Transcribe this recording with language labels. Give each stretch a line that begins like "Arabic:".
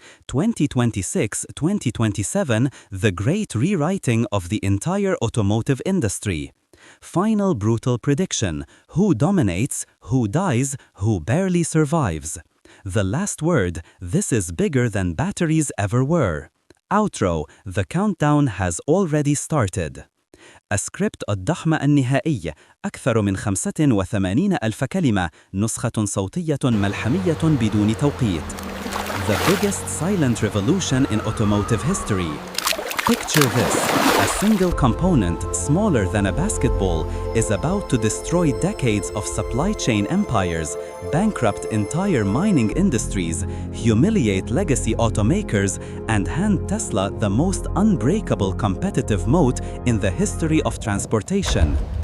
English: 2026-2027, the great rewriting of the entire automotive industry. Final brutal prediction, who dominates, who dies, who barely survives. The last word, this is bigger than batteries ever were. Outro, the countdown has already started.
Arabic: السكريبت الضخم النهائي أكثر من 85 ألف كلمة نسخة صوتية ملحمية بدون توقيت.
English: The biggest silent revolution in automotive history. Picture this, a single component smaller than a basketball is about to destroy decades of supply chain empires, bankrupt entire mining industries, humiliate legacy automakers, and hand Tesla the most unbreakable competitive moat in the history of transportation.